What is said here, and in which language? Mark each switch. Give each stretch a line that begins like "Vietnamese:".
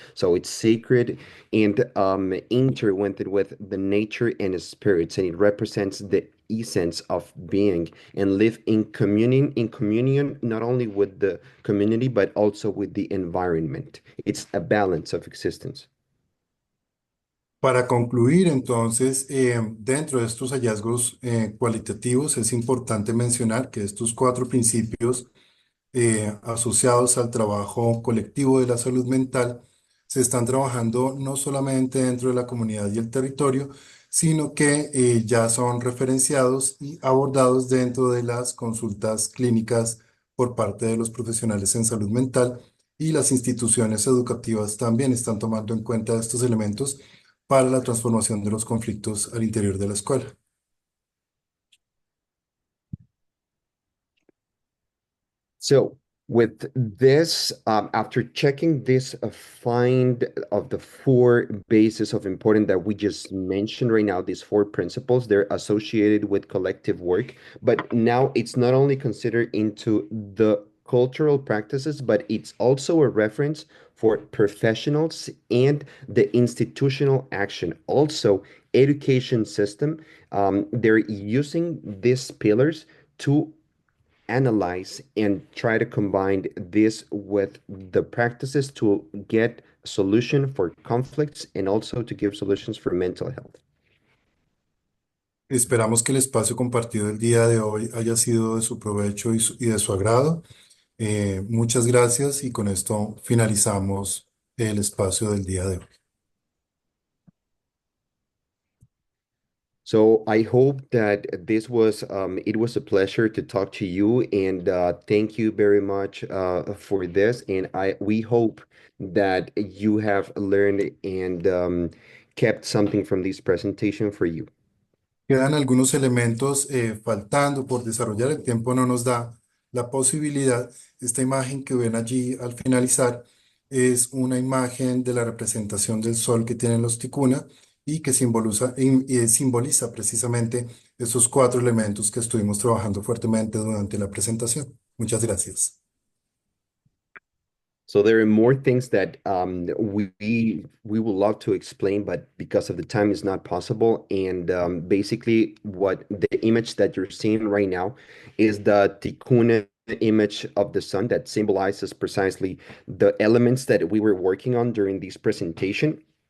English: So it's sacred and intertwined with the nature and spirits, and it represents the essence of being and live in communion not only with the community but also with the environment. It's a balance of existence.
Spanish: Para concluir, entonces, dentro de estos hallazgos cualitativos es importante mencionar que estos cuatro principios asociados al trabajo colectivo de la salud mental se están trabajando no solamente dentro de la comunidad y el territorio, sino que ya son referenciados y abordados dentro de las consultas clínicas por parte de los profesionales en salud mental, y las instituciones educativas también están tomando en cuenta estos elementos para la transformación de los conflictos al interior de la escuela.
English: So, with this, after checking this find of the four bases of importance that we just mentioned right now, these four principles, they're associated with collective work. But now it's not only considered into the cultural practices, but it's also a reference for professionals and the institutional action. Also, education system, they're using these pillars to analyze and try to combine this with the practices to get a solution for conflicts and also to give solutions for mental health.
Spanish: Esperamos que el espacio compartido el día de hoy haya sido de su provecho y de su agrado. Muchas gracias, y con esto finalizamos el espacio del día de hoy.
English: So I hope that this was it was a pleasure to talk to you, and thank you very much for this. And we hope that you have learned and kept something from this presentation for you.
Spanish: Quedan algunos elementos faltando por desarrollar. El tiempo no nos da la posibilidad. Esta imagen que ven allí al finalizar es una imagen de la representación del sol que tienen los ticuna y que simboliza precisamente esos cuatro elementos que estuvimos trabajando fuertemente durante la presentación. Muchas gracias.
English: So there are more things that we would love to explain, but because of the time is not possible. And basically, what the image that you're seeing right now is the Tikkun image of the sun that symbolizes precisely the elements that we were working on during this presentation.